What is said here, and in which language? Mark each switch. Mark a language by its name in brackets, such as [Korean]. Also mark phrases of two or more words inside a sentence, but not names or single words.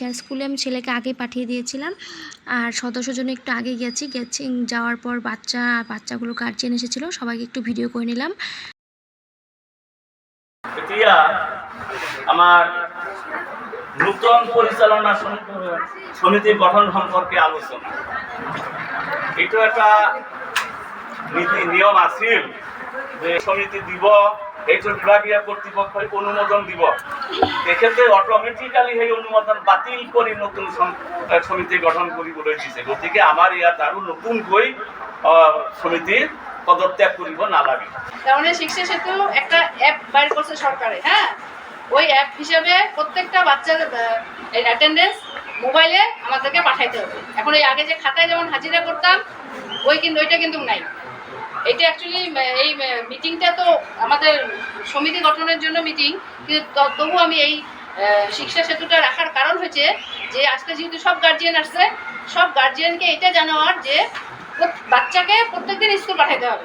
[Bangla] আর স্কুলে আমি ছেলেকে আগেই পাঠিয়ে দিয়েছিলাম, আর সদস্য জন্য একটু আগে গেছি যাওয়ার পর বাচ্চাগুলো গার্জিয়ান এসেছিলো, সবাইকে একটু ভিডিও করে নিলাম। আমার নূতন পরিচালনা সমিতির গঠন সম্পর্কে আলোচনা। [Assamese] এটা একটা নীতি নিয়ম আছিল যে সমিতি দিব, এইটো বিভাগীয় কর্তৃপক্ষ অনুমোদন দিব, এক্ষেত্রে অটোমেটিক্যালি সেই অনুমোদন বাতিল কৰি নতুন সমিতি গঠন কৰিবলৈ দিছে। গতিকে আমাৰ ইয়াত আৰু নতুনকৈ সমিতিৰ পদত্যাগ কৰিব নালাগে। [Bangla] তাহলে শিক্ষা সেতু একটা অ্যাপ বাইর করছে সরকারে। হ্যাঁ, ওই অ্যাপ হিসাবে প্রত্যেকটা বাচ্চার অ্যাটেন্ডেন্স মোবাইলে আমাদেরকে পাঠাইতে হবে। এখন এই আগে যে খাতায় যেমন হাজিরা করতাম ওইটা কিন্তু নাই। এটা অ্যাকচুয়ালি এই মিটিংটা তো আমাদের সমিতি গঠনের জন্য মিটিং, কিন্তু তবু আমি এই শিক্ষা সেতুটা রাখার কারণ হচ্ছে যে আজকে যেহেতু সব গার্জিয়ান আসছে, সব গার্জিয়ানকে এটা জানাওয়ার যে বাচ্চাকে প্রত্যেকদিন স্কুল পাঠাইতে হবে।